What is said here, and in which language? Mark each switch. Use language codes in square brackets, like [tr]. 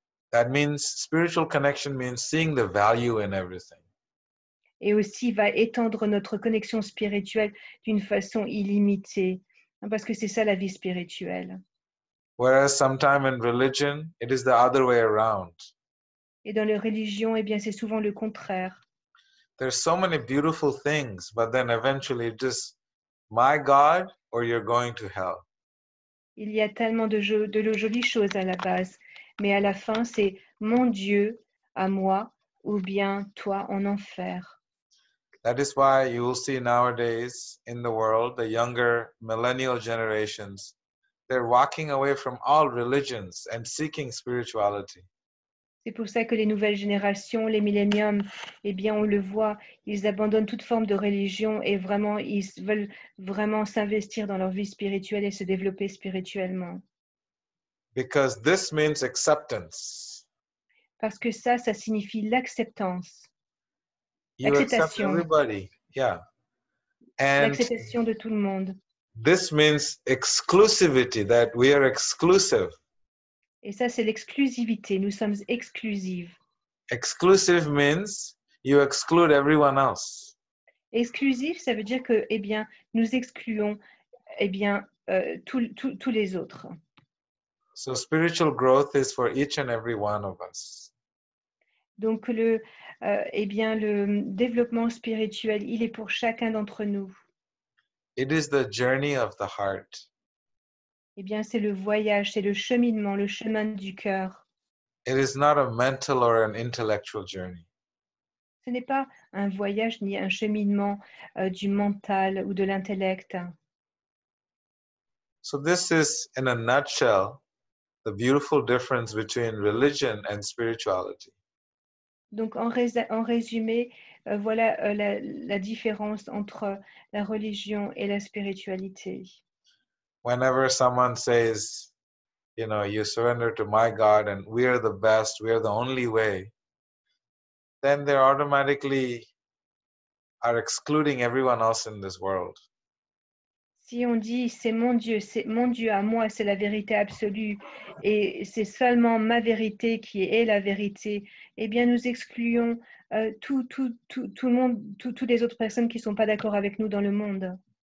[en] That means spiritual connection means seeing the value in everything. [fr] Et aussi va étendre notre connexion spirituelle d'une façon illimitée, parce que c'est ça la vie spirituelle. [en] Whereas sometime in religion, it is the other way around. [fr] Et dans les religions, eh bien, c'est souvent le contraire. [en] there's so many beautiful things, but then eventually just my God or you're going to hell. [fr] Il y a tellement de jolies choses à la base, mais à la fin, c'est mon Dieu à moi ou bien toi en enfer. [en] That is why you will see nowadays in the world, the younger millennial generations, they're walking away from all religions and seeking spirituality. [fr] C'est pour ça que les nouvelles générations, les milléniums, eh bien, on le voit, ils abandonnent toute forme de religion et vraiment, ils veulent vraiment s'investir dans leur vie spirituelle et se développer spirituellement. [en] Because this means acceptance. [fr] Parce que ça signifie l'acceptance, [en] You accept [fr] l'acceptation, [en] everybody, yeah. And [fr] l'acceptation de tout le monde. [en] this means exclusivity, that we are exclusive. [fr] Et ça, c'est l'exclusivité. Nous sommes exclusives. [en] Exclusive means you exclude everyone else. [fr] Exclusif, ça veut dire que, eh bien, nous excluons, eh bien, tous les autres. [en] So spiritual growth is for each and every one of us. [fr] Donc, eh bien, le développement spirituel, il est pour chacun d'entre nous. [en] It is the journey of the heart. [fr] Eh bien, c'est le voyage, c'est le cheminement, le chemin du cœur. [en] It is not a mental or an intellectual journey. [fr] Ce n'est pas un voyage ni un cheminement du mental ou de l'intellect. [en] So this is, in a nutshell, the beautiful difference between religion and spirituality. [fr] Donc, en résumé, voilà la différence entre la religion et la spiritualité. [en] Whenever someone says, you know, you surrender to my God and we are the best, we are the only way, then they automatically are excluding everyone else in this world. [fr] Si on dit c'est mon Dieu à moi, c'est la vérité absolue et c'est seulement ma vérité qui est la vérité, eh bien nous excluons tout le monde, toutes les autres personnes qui ne sont pas d'accord avec nous dans le monde.